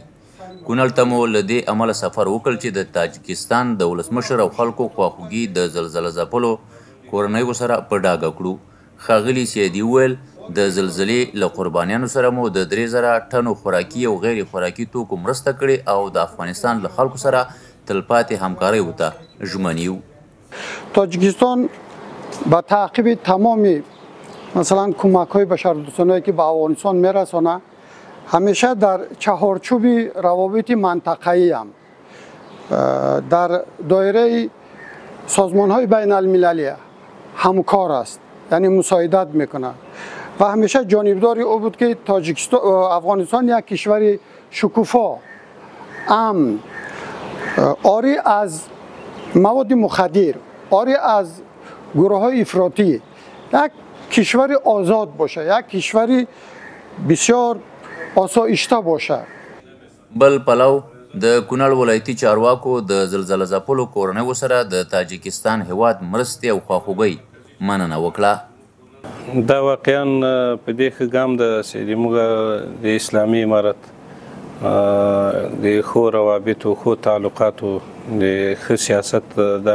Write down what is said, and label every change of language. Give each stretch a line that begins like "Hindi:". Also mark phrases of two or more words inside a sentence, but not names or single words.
Pashto: کونړ ته مو له دې امله سفر وکړ چې د تاجکستان د ولسمشر او خلکو خواخوږي د زلزله ځپلو کورنیو سره په ډاګه کړو. ښاغلي سیدي وویل د زلزلې له قربانیانو سره مو د 3000 ټنو خوراکي او غیر خوراکي توکو مرسته کړې او د افغانستان له خلکو سره تلپاتې همکارۍ ته ژمن یو.
Persian: تاجیکستان با تعقیب تمام مثلا کمک‌های بشردوستانهایی که به افغانستان میرسانه همیشه در چهارچوب روابط منطقه‌ای هم در دایره سازمان‌های بین المللی همکار است، یعنی مساعدت میکنه و همیشه جانبدار او بود که افغانستان یک کشور شکوفا، امن، عاری از مواد مخدر، عاری از گروه های افراطی، یک کشور آزاد باشه، یک کشور بسیار آسایشته باشه.
Pashto: بل پلو د کونړ ولایتي چارواکو د زلزله ځپلو کورنیو سره د تاجکستان هیواد مرستې او خواخوږۍ مننه وکړه. دا واقعا په دې ښه ګام د سیدي موږ د اسلامي امارت د ښو روابطو ښو تعلقاتو د ښه سیاست دا